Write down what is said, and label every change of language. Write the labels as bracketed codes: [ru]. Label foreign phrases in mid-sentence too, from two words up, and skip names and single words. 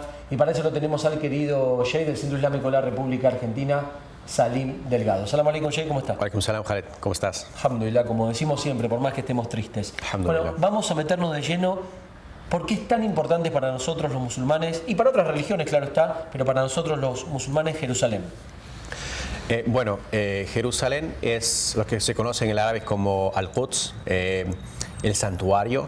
[es] Y para eso lo tenemos al querido Jay del Centro Islámico de la República Argentina, Salim Delgado. [ar] سلام عليكم, [es] Jay, ¿cómo estás? [ar] عليكم السلام, [es] Khaled, ¿cómo estás? Alhamdulillah, como decimos siempre, por más que estemos tristes. Bueno, vamos a meternos de lleno. ¿Por qué es tan importante para nosotros los musulmanes, y para otras religiones, claro está, pero para nosotros los musulmanes, Jerusalén? Jerusalén es lo que se conoce en el árabe como Al-Quds, el santuario.